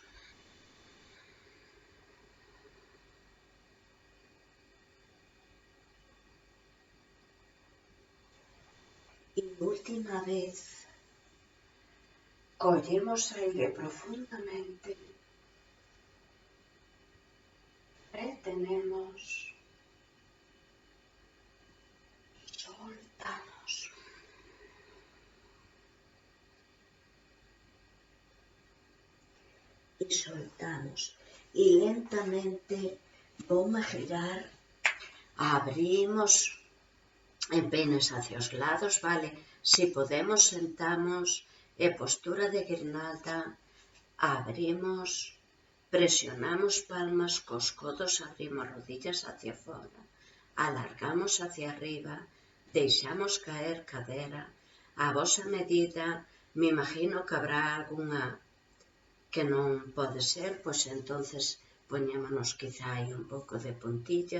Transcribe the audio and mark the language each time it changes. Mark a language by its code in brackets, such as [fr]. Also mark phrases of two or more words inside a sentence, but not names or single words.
[gl] E última vez, collemos aire profundamente, retenemos, soltamos. [es] Y soltamos. Y lentamente vamos a girar, abrimos empeines hacia [gl] os lados, [es] vale? Si podemos, sentamos en postura de guirnalda, abrimos, presionamos palmas cos codos, abrimos rodillas hacia fora, alargamos hacia arriba, [gl] deixamos caer cadera. A vosa medida, me imagino que habrá algunha que non pode ser, pois entonces poñémonos quizá aí un pouco de puntillas.